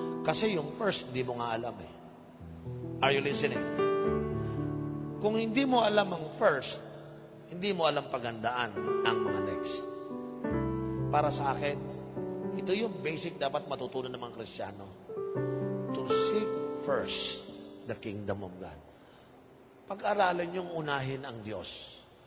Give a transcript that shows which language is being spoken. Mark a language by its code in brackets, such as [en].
[tl] Kasi yung first, hindi mo nga alam eh. [en] Are you listening? [tl] Kung hindi mo alam ang first, hindi mo alam pagandaan ang mga next. Para sa akin, ito yung basic dapat matutunan ng mga Kristiyano. [en] To seek first the kingdom of God. [tl] Pag-aralan yung unahin ang Diyos.